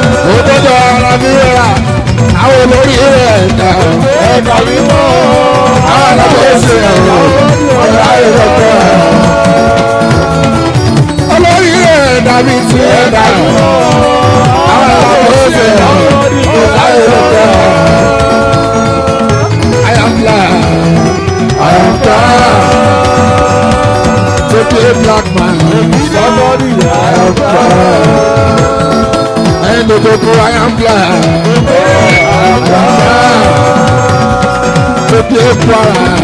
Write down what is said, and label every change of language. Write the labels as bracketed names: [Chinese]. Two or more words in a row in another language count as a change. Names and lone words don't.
[Yoruba] Ó gbọ́dọ̀ ara mi rà, àwọn olórí rẹ̀ dà. Ẹ̀ka mi mọ́. Àwọn alábòóṣe ọ̀rọ̀, ọ̀rọ̀ ayé lọ́tọ̀. Olórí rẹ̀ dà mí tí ẹ dà. Àwọn alábòóṣe ọ̀rọ̀, ọ̀rọ̀ ayé lọ́tọ̀. [English] I am glad, I am proud to be a black man. Somebody, I am proud. And the people, I am glad, I am proud to be a Kwara.